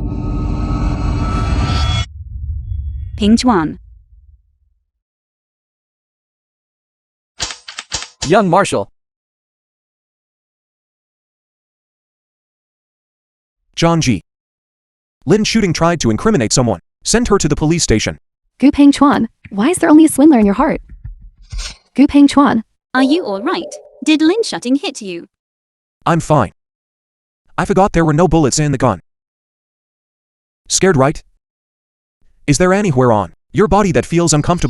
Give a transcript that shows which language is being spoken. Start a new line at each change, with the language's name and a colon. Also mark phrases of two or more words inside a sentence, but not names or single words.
English: Ping Chuan. Young Marshall. John G. Lin Shooting tried to incriminate someone. Send her to the police station. Gu Peng Chuan, why is there only a swindler in your heart? Gu Peng Chuan. Are you all right? Did Lin Shutting hit you? I'm fine. I forgot there were no bullets in the gun. Scared, right? Is there anywhere on your body that feels uncomfortable?